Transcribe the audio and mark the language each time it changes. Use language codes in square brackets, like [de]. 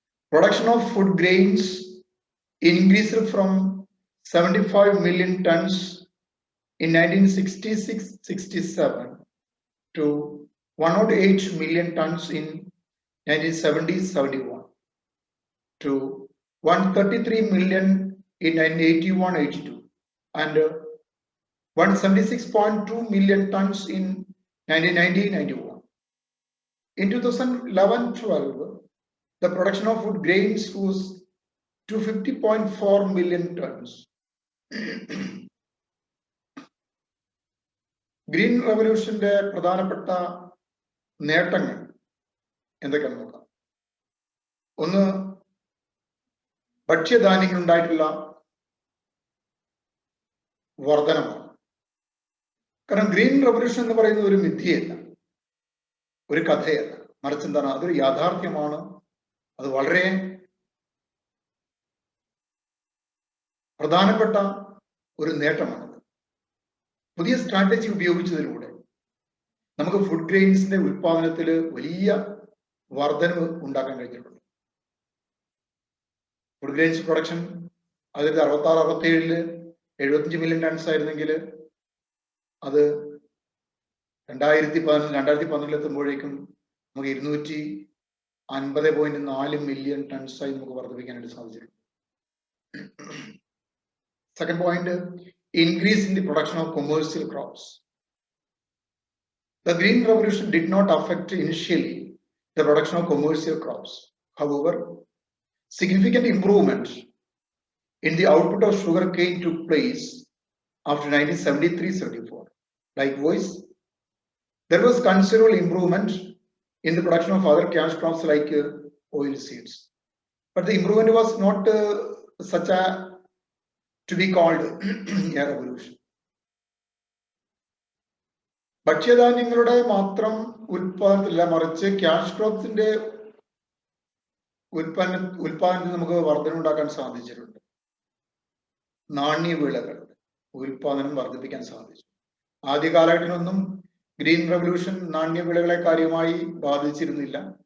[en] Production of food grains increased from 75 million tons in 1966-67 to 108 million tons in 1970-71 to 133 million in 1981-82 and 176.2 million tons in 1990-91. In 2011-12, the production of food grains was 250.4 million tons. [ml] Green റവല്യൂഷന്റെ പ്രധാനപ്പെട്ട നേട്ടങ്ങൾ എന്തൊക്കെയാണെന്ന് നോക്കാം. ഒന്ന്, ഭക്ഷ്യധാന്യങ്ങൾ ഉണ്ടായിട്ടുള്ള വർധനമാണ്. കാരണം green revolution എന്ന് പറയുന്നത് ഒരു മിഥ്യയല്ല, ഒരു കഥയല്ല, മറിച്ച് എന്താണ്, അതൊരു യാഥാർത്ഥ്യമാണ്. അത് വളരെ പ്രധാനപ്പെട്ട ഒരു നേട്ടമാണ്. പുതിയ സ്ട്രാറ്റജി ഉപയോഗിച്ചതിലൂടെ നമുക്ക് ഫുഡ് ഗ്രെയിൻസിന്റെ ഉൽപാദനത്തിൽ വലിയ വർധനവ് ഉണ്ടാക്കാൻ കഴിഞ്ഞിട്ടുണ്ട്. Food grains production 1966-67 75 million tons ആയിരുന്നെങ്കിൽ അത് 2011 എത്തുമ്പോഴേക്കും നമുക്ക് 250.4 മില്യൺ ടൺസായി നമുക്ക് വർദ്ധിപ്പിക്കാനായിട്ട് സാധിച്ചിട്ടുണ്ട്. [en] Second point, increase in the production of commercial crops. The Green Revolution did not affect initially the production of commercial crops. However, significant improvement in the output of sugarcane took place after 1973-74. Likewise, there was considerable improvement in the production of other cash crops like oil seeds. But the improvement was not such a to be called a revolution. [ml] ഭക്ഷ്യധാന്യങ്ങളുടെ മാത്രം ഉൽപാദനത്തില്ല, മറിച്ച് cash ക്രോപ്സിന്റെ ഉൽപാദനത്തിൽ നമുക്ക് വർധന ഉണ്ടാക്കാൻ സാധിച്ചിട്ടുണ്ട്. നാണ്യവിളകളുടെ ഉൽപാദനം വർദ്ധിപ്പിക്കാൻ സാധിച്ചു. ആദ്യ കാലഘട്ടത്തിലൊന്നും ഗ്രീൻ റവല്യൂഷൻ നാണ്യവിളകളെ കാര്യമായി ബാധിച്ചിരുന്നില്ല.